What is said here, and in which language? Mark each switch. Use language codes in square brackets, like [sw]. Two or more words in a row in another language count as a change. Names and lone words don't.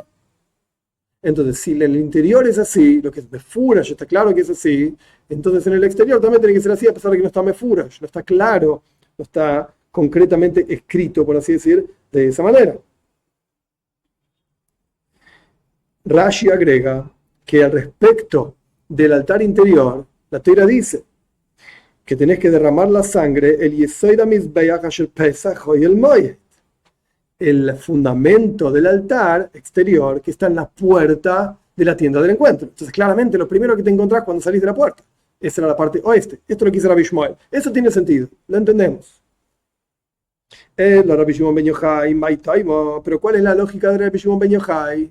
[es] Entonces, si en el interior es así, lo que es mefurash, está claro que es así, entonces en el exterior también tiene que ser así, a pesar de que no está mefurash, no está claro, no está concretamente escrito, por así decir, de esa manera. Rashi agrega que al respecto del altar interior, la Torá dice que tenés que derramar la sangre, el [he] יסוד המזבח אשר פתח אהל מועד, [es] el fundamento del altar exterior que está en la puerta de la tienda del encuentro. Entonces, claramente, lo primero que te encontrás cuando salís de la puerta, esa era la parte oeste. Esto lo quiso Rabbi Shmuel. Eso tiene sentido, lo entendemos. Rabbi Shimon ben Yochai, pero ¿cuál es la lógica de Rabbi Shimon ben Yochai?